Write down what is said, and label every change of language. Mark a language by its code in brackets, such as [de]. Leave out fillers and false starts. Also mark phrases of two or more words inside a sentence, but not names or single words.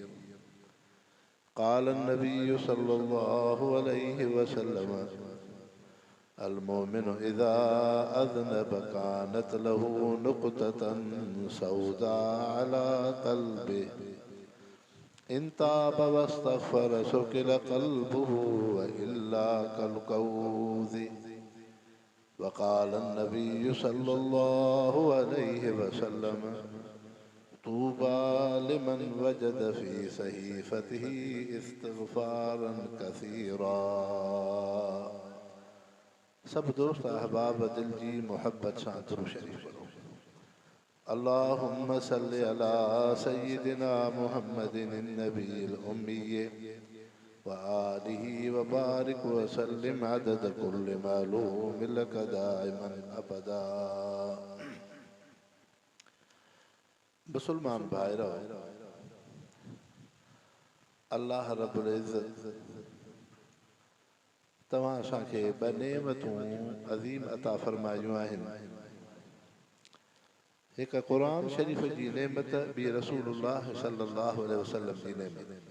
[ar] قال النبي صلى الله عليه وسلم المؤمن إذا أذنب كانت له نقطة سوداء على قلبه إن تاب واستغفر سكل قلبه وإلا كالقوذ. وقال النبي صلى الله عليه وسلم طوبى لمن وجد في صحيفته استغفارا كثيرا. [sd] सब दोस्त अहबाब दिल जी मोहब्बत सां दुरूद शरीफ पढ़ो। [ar] اللهم صل على سيدنا محمد النبي الأمي وآله وبارك وسلم عدد كل معلوم لك دائما أبدا. [sd] मुसलमान भाइरो, अल्लाह रब्बुल इज़्ज़त तव्हां असांखे ॿ नेमतूं अज़ीम अता फरमायूं आहिनि। हिकु क़ुरान शरीफ़ जी नेमत, ॿी रसूलुल्लाह [ar] صلى الله عليه وسلم [sd] जी नेमत।